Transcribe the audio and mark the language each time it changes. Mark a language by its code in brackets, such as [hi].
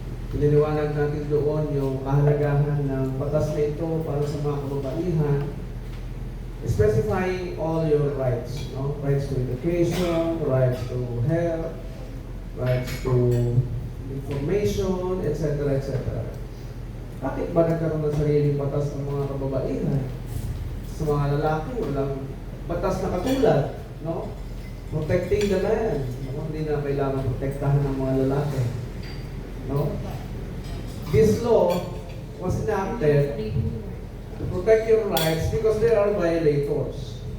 [tl] Piniliwanag natin doon yung kahalagahan ng batas na ito para sa mga kababaihan, [en] specifying all your rights, [tl] no? [en] Rights to education, rights to health, rights to information, etc., etc. [tl] Bakit ba nagkaroon ng sariling batas ng mga kababaihan? Sa mga lalaki, walang batas na katulad, no? [en] Protecting the man. [tl] Hindi na kailangan protektahan ng mga lalaki, no? [en] This law was enacted to protect your rights because there are violators.